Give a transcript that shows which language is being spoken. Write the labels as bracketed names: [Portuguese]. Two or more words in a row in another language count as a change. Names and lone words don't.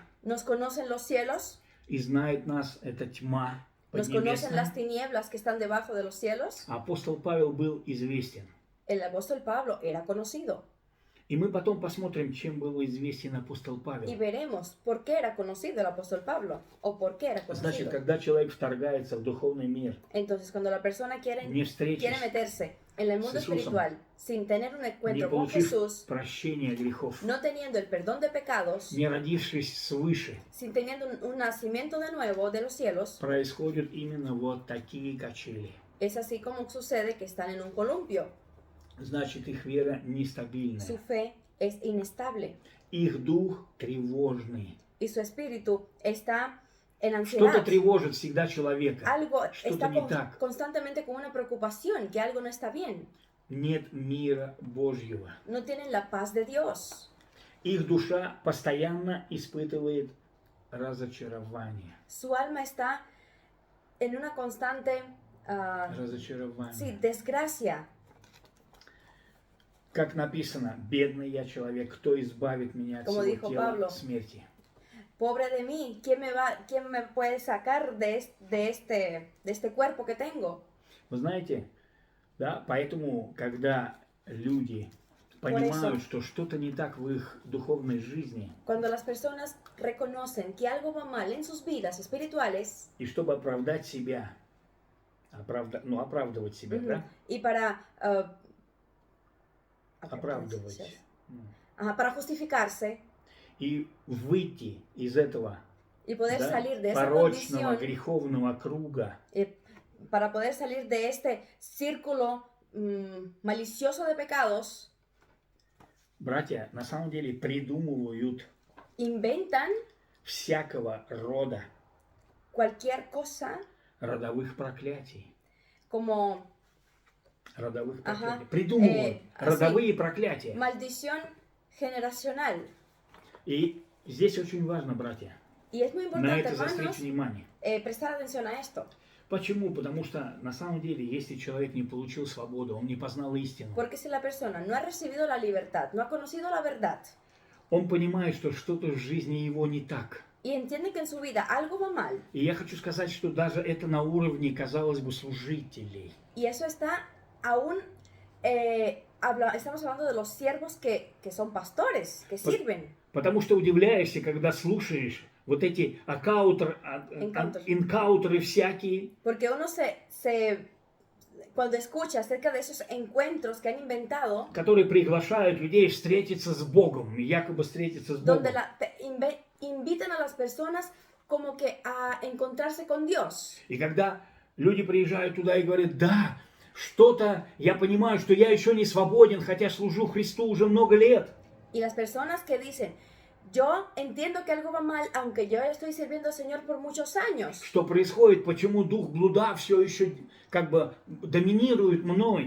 [Spanish] ¿Nos conocen los cielos? [Russian] и знает нас эта тьма [Spanish] ¿Nos conocen las [Russian] поднебесная. [Spanish] tinieblas que están debajo de los cielos? [Russian] Апостол Павел был известен. [Spanish] El apóstol Pablo era conocido. [Russian] И мы потом посмотрим, чем был известен апостол [Spanish] Y [Russian] Павел. [Spanish] veremos por qué era conocido el apóstol Pablo o por qué era [Russian] Значит, [Spanish] conocido. [Russian] когда человек вторгается в духовный мир, [Spanish] Entonces, cuando la persona quiere [Russian] не встретившись, [Spanish] meterse en el mundo Jesús, espiritual sin tener un [Russian] не [Spanish] encuentro con [Russian] получив [Spanish] Jesús, [Russian] прощения грехов, [Spanish] no teniendo el perdón de pecados, [Russian] не родившись свыше, [Spanish] sin teniendo un nacimiento de nuevo de los cielos, [Russian] происходят именно вот такие качели. [Spanish] es así como sucede que están en un columpio. [Russian] Значит, их вера нестабильная. [Spanish] Su fe es inestable [Russian] Их дух тревожный. [Spanish] y su espíritu está en [Russian] Что-то [Spanish] ansiedad. [Russian] тревожит всегда человека. [Spanish] Algo [Russian] Что-то [Spanish] está [Russian] не так. [Spanish] constantemente con una preocupación, que algo no está bien. [Russian] нет мира Божьего. [Spanish] no tienen la paz de Dios. [Russian] Их душа постоянно испытывает разочарование. [Spanish] Su alma está en una constante sí, [Russian] Разочарование. [Spanish] desgracia. [Russian] Как написано, бедный я человек, кто избавит меня от [Spanish] Como [Russian] всего [Spanish] dijo [Russian] тела [Spanish] Pablo. [Russian] смерти? [Spanish] Pobre de mí, quién me puede sacar de este cuerpo que tengo? [Russian] Вы знаете, да, поэтому, когда люди [Spanish] Por [Russian] понимают, [Spanish] eso. [Russian] что что-то не так в их духовной жизни, [Spanish] Cuando las personas reconocen que algo va mal en sus vidas espirituales, [Russian] и чтобы оправдать себя, оправдывать себя, да? [Spanish] y para [Russian] Оправдывать. [Spanish] para justificarse [Russian] И выйти из этого, [Spanish] y poder [Russian] да, [Spanish] salir de esa [Russian] порочного, [Spanish] condición, [Russian] греховного круга, [Spanish] para poder salir de este círculo malicioso de pecados, [Russian] братья на самом деле придумывают [Spanish] inventan [Russian] всякого рода [Spanish] cualquier cosa [Russian] родовых проклятий. [Spanish] como [Russian] Родовых Ага. проклятий. Придумывают [Spanish] Así, [Russian] родовые проклятия. [Spanish] maldición generacional. [Russian] И здесь очень важно, братья, [Spanish] Y es muy [Russian] на [Spanish] importante, [Russian] это заострить [Spanish] hermanos, [Russian] внимание. [Spanish] prestar atención a esto. [Russian] Почему? Потому что на самом деле, если человек не получил свободу, он не познал истину, [Spanish] Porque si la persona no ha recibido la libertad, no ha conocido la verdad, [Russian] он понимает, что что-то в жизни его не так. [Spanish] y entiende que en su vida algo va mal, [Russian] И я хочу сказать, что даже это на уровне, казалось бы, служителей. [Spanish] y eso está aún, estamos hablando de los siervos que son pastores, que Pues- sirven. [Russian] Потому что удивляешься, когда слушаешь вот эти энкаунтеры всякие, [Spanish] Porque uno cuando escucha acerca de esos encuentros que han inventado, [Russian] которые приглашают людей встретиться с Богом, якобы встретиться с Богом. [Spanish] donde invitan a las personas como que a encontrarse con Dios. [Russian] И когда люди приезжают туда и говорят, да, что-то, я понимаю, что я еще не свободен, хотя служу Христу уже много лет. [Spanish] Y las personas que dicen, yo entiendo que algo va mal, aunque yo estoy sirviendo al Señor por muchos años. [Russian] Что происходит, почему дух блуда все еще как бы доминирует мной?